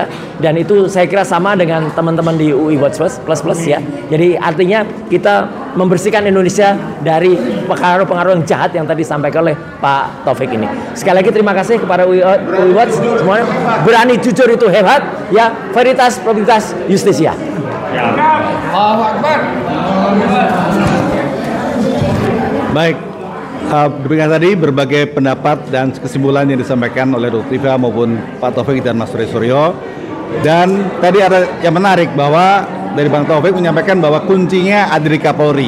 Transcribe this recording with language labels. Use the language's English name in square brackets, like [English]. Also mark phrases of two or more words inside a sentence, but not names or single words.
[Indonesian] Dan itu saya kira sama dengan teman-teman di UI Watch Plus ya. Jadi artinya kita membersihkan Indonesia dari pengaruh-pengaruh yang jahat yang tadi disampaikan oleh Pak Taufik ini. Sekali lagi terima kasih kepada UI Watch semuanya. Berani jujur itu hebat ya. [Latin] Veritas, probitas, justisia. [Arabic] الله أكبر. [Indonesian] Baik. Demikian tadi berbagai pendapat dan kesimpulan yang disampaikan oleh Dr. Tifa maupun Pak Taufik dan Mas Suryo. Dan tadi ada yang menarik bahwa dari Bang Taufik menyampaikan bahwa kuncinya ada di Kapolri.